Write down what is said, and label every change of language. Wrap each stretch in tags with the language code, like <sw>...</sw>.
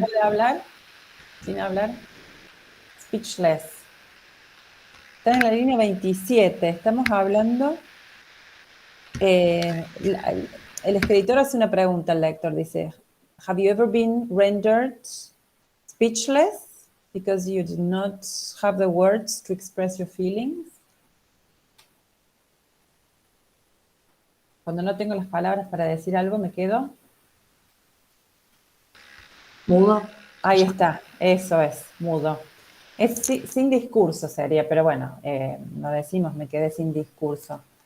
<es>puede hablar, sin hablar,</es> <en>speechless.</en> <es>Está en la línea 27. Estamos hablando. El escritor hace una pregunta al lector. Dice:</es> <en>¿Have you ever been rendered speechless? because you do not have the words to express your feelings.</en> <es>Cuando no tengo las palabras para decir algo, me quedo. Mudo. Ahí está, eso es, mudo. Es sin discurso sería, pero bueno, no decimos me quedé sin discurso.</es>